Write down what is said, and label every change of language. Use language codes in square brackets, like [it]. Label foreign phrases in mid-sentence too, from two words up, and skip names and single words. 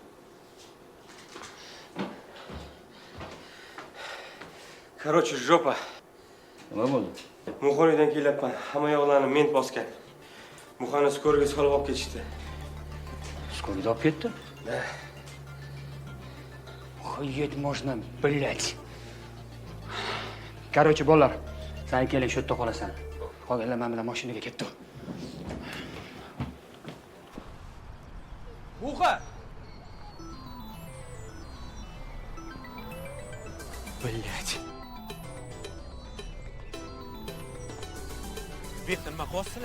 [ru] Короче, жоpa. [uz] Nima bo'ldi? Muxoniydan kelyapman. Hamma yoqlarni ment bosgan. Muxoni skoriga solib olib ketishdi. Skoriga olib ketdi? [ru] Da. Охуеть можно, блять. Короче, [uz] bolalar, sen keling shu yerda qolasan. Qolganlar men bilan mashinaga ketdi. Muxa! [ru] Блять. [uz] Bu yerda nima qilyapsizlar?